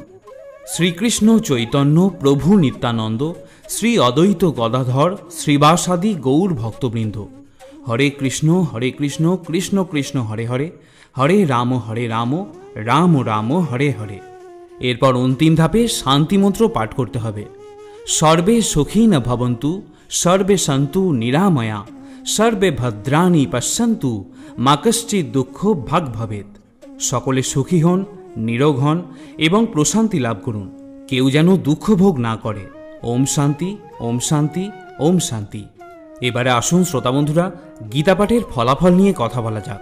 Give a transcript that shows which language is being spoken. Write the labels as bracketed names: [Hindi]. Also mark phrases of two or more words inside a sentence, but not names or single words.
[Bangla] শ্রীকৃষ্ণ চৈতন্য প্রভু নিত্যানন্দ শ্রী অদ্বৈত গদাধর শ্রীবাসাদি গৌর ভক্তবৃন্দ, হরে কৃষ্ণ কৃষ্ণ কৃষ্ণ হরে হরে, হরে রাম রাম রাম হরে হরে। এরপর অন্তিম ধাপে শান্তিমন্ত্র পাঠ করতে হবে। [Sanskrit] सर्वे सुखिन भवन्तु सर्वे सन्तु निरामया सर्वे भद्राणि पश्यन्तु मा कश्चित् दुःख भाग भवेत्। [Bangla] সকলে সুখী হন, নিরোগ হন এবং প্রশান্তি লাভ করুন। কেউ যেন দুঃখ ভোগ না করে। ওম শান্তি, ওম শান্তি, ওম শান্তি। এবারে আসুন শ্রোতা বন্ধুরা, গীতা পাঠের ফলাফল নিয়ে কথা বলা যাক।